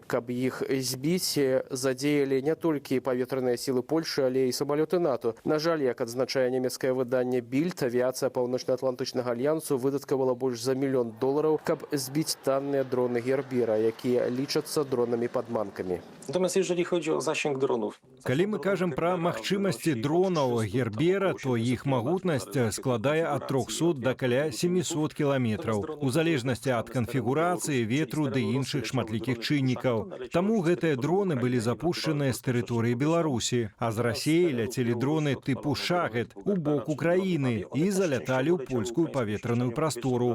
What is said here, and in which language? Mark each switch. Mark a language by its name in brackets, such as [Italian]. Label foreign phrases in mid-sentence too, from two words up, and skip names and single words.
[Belarusian] Каб іх збіць, задзеялі не толькі паветраныя сілы Польшы, але і самалёты НАТО. На жаль, як адзначае нямецкае выданне Bild, авіяцыя Паўночна-Атлантычнага альянсу выдаткавала больш за $1 мільён, каб збіць танныя дроны Гербера, якія лічацца дронамі-падманкамі. [Polish] Natomiast jeżeli chodzi o zasięg dronów. [Belarusian] Калі мы кажам пра магчымасці дронаў Гербера, то іх магутнасць складае ад 300 да каля 700 кіламетраў, у залежнасці ад канфігурацыі, ветру ды іншых шматлікіх чыннікаў. Таму гэтыя дроны былі запушчаныя з тэрыторыі Беларусі, а з Расіі ляцелі дроны тыпу «Шахет» у бок Украіны і заляталі ў польскую паветраную прастору.